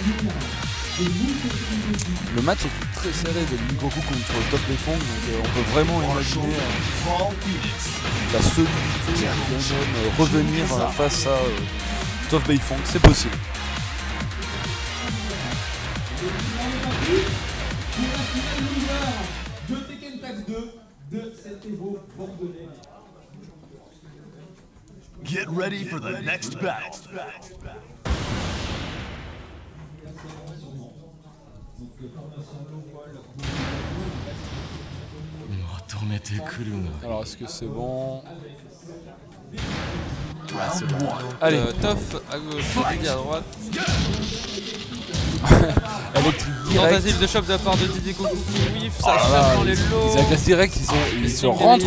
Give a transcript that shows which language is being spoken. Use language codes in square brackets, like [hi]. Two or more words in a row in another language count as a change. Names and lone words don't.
[fr] Le match est très serré de Didi Goku contre Tough Beifong, donc on peut vraiment imaginer la solidité de même revenir face à Tough Beifong, c'est possible. De Tekken Tag 2 de cet Evo bordelais. [en] Get ready for the next battle. [ja] 求めてくるな。 [fr] Alors est-ce que c'est bon? Ouais, c'est bon. Allez, Tough à gauche, Didi à droite. électrique direct. Tentative de choc de la part de Didi Goku qui whiff, ça Voilà, chope dans les lots. ils agressent direct, ils se sont rentrent